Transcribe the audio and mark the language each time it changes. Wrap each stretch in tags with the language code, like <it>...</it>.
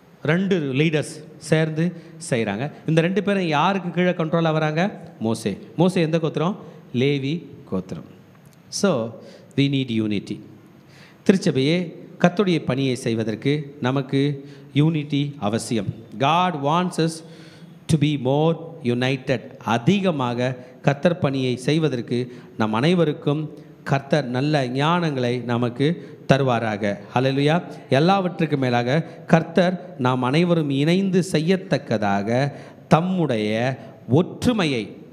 <ta>2 leaders சேர்ந்து செய்கிறாங்க. இந்த 2 பேரும் யாருக்கு கீழே கண்ட்ரோலாக வராங்க? மோசே எந்த கோத்திரம்? லேவி கோத்திரம்.</ta> <en>So we need unity.</en> <ta>திருச்சபையே, கர்த்தருடைய பணியை செய்வதற்கு நமக்கு யூனிட்டி அவசியம்.</ta> <en>God wants us to be more united.</en> <ta>அதிகமாக கர்த்தர் பணியை செய்வதற்கு நம் அனைவருக்கும் கர்த்தர் நல்ல ஞானங்களை நமக்கு தருவாராக. ஹல்லேலூயா. எல்லாவற்றுக்கு மேலாக கர்த்தர் நாம் அனைவரும் இணைந்து செய்யத்தக்கதாக தம்முடைய ஒற்றுமையை</ta>